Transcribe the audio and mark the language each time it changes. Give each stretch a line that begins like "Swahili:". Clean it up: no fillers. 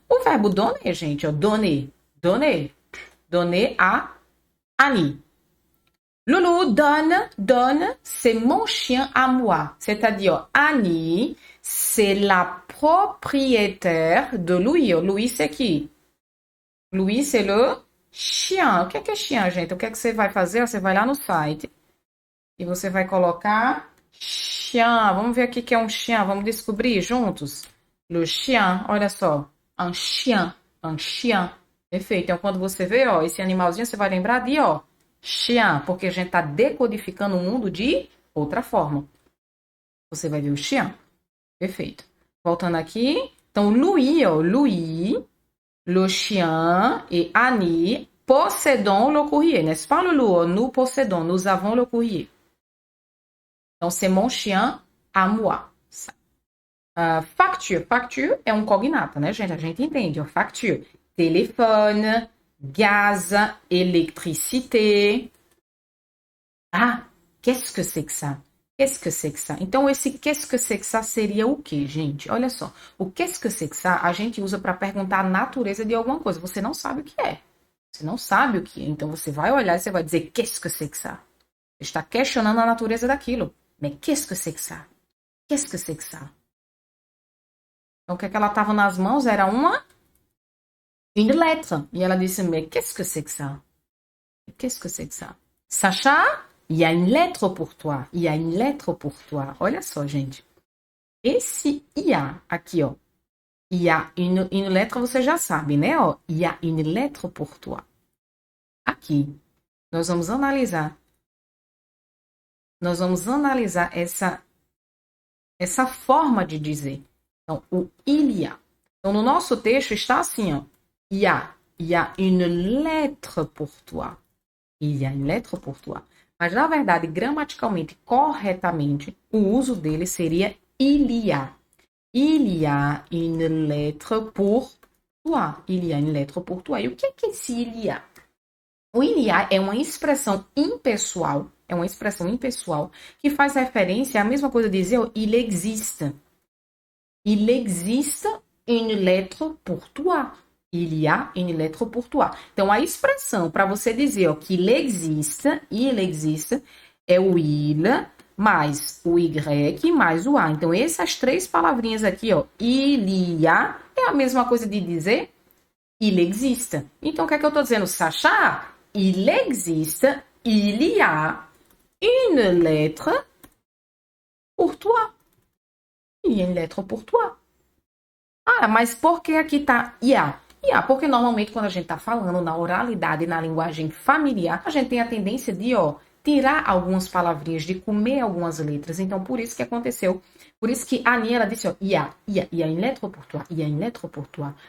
Portuguese: O verbo donner, gente, ó, donner. Donner.
French: Donner à Annie. Loulou donne, c'est mon chien à moi. C'est-à-dire, Annie, c'est la propriétaire de Louis. Louis, c'est qui? Louis, c'est le chien.
Portuguese: O que é chien, gente? O que é que você vai fazer? Você vai lá no site e você vai colocar chien. Vamos ver aqui o que é um chien. Vamos descobrir juntos?
French: Le chien,
Portuguese: olha só.
French: Un chien.
Portuguese: Perfeito. Então, quando você vê, ó, esse animalzinho, você vai lembrar de, ó, chien, porque a gente tá decodificando o mundo de outra forma. Você vai ver o chien. Perfeito. Voltando aqui.
French: Então, Louis, ó, Louis, le chien et Annie possédons le courrier. N'est-ce pas, Loulou? Nous possédons, nous avons le courrier.
Portuguese: Então,
French: c'est mon chien à moi. Facture.
Portuguese: Facture é um cognato, né, gente? A gente entende, ó.
French: Facture. Telefone, gaz, électricité. Ah, qu'est-ce que c'est que ça? Qu'est-ce que c'est que ça?
Portuguese: Então, esse
French: qu'est-ce que c'est que ça
Portuguese: seria o quê, gente? Olha só. O
French: qu'est-ce que c'est que ça
Portuguese: a gente usa para perguntar a natureza de alguma coisa. Você não sabe o que é. Você não sabe o que é. Então, você vai olhar e você vai dizer
French: qu'est-ce que c'est que ça?
Portuguese: Você está questionando a natureza daquilo.
French: Mais qu'est-ce que c'est que ça? Qu'est-ce que c'est que ça?
Portuguese: Então, o que ela estava nas mãos era
French: une lettre.
Portuguese: E ela disse,
French: mais qu'est-ce que c'est que ça? Qu'est-ce que c'est que ça? Sacha, il y a une lettre pour toi. Il y a une lettre pour toi.
Portuguese: Olha só, gente. Esse il y a aqui, ó.
French: Il y a une lettre,
Portuguese: você já sabe, né?
French: Ó, il y a une lettre pour toi.
Portuguese: Aqui, nós vamos analisar. Nós vamos analisar essa forma de dizer. Então, o il y a. Então, no nosso texto está assim, ó.
French: Il y a une lettre pour toi. Il y a une lettre pour toi.
Portuguese: Mas, na verdade, gramaticalmente, corretamente, o uso dele seria il y a.
French: Il y a une lettre pour toi. Il y a une lettre pour toi.
Portuguese: E o que é esse
French: il y a?
Portuguese: O il y a é uma expressão impessoal. É uma expressão impessoal que faz referência à mesma coisa de dizer ó,
French: il existe. Il existe une lettre pour toi. Il y a une lettre pour toi.
Portuguese: Então, a expressão para você dizer ó, que
French: il existe,
Portuguese: é o il, mais o y, mais o a. Então, essas três palavrinhas aqui, ó, il y a, é a mesma coisa de dizer
French: il existe.
Portuguese: Então, o que é que eu estou dizendo?
French: Sacha, il existe, il y a une lettre pour toi. Il y a une lettre pour toi.
Portuguese: Ah, mas por que aqui tá ia? Porque normalmente quando a gente tá falando na oralidade, na linguagem familiar, a gente tem a tendência de, ó, tirar algumas palavrinhas, de comer algumas letras. Então, por isso que aconteceu. Por isso que a Annie, ela disse, ó,
French: il y a une lettre pour toi, il y a une lettre pour toi.